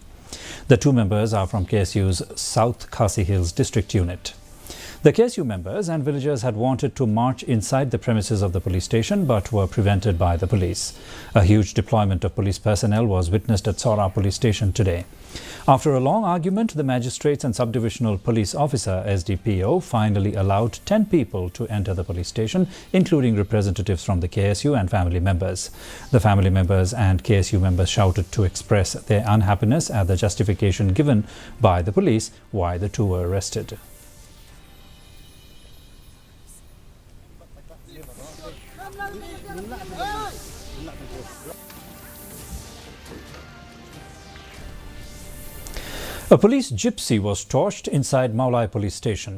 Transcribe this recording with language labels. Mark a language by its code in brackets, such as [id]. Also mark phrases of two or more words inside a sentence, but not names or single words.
[en] The 2 members are from KSU's South Khasi Hills district unit. The KSU members and villagers had wanted to march inside the premises of the police station but were prevented by the police. A huge deployment of police personnel was witnessed at Sora police station today. After a long argument, the magistrates and subdivisional police officer SDPO finally allowed 10 people to enter the police station, including representatives from the KSU and family members. The family members and KSU members shouted to express their unhappiness at the justification given by the police why the 2 were arrested. A police gypsy was torched inside Meghalaya police station.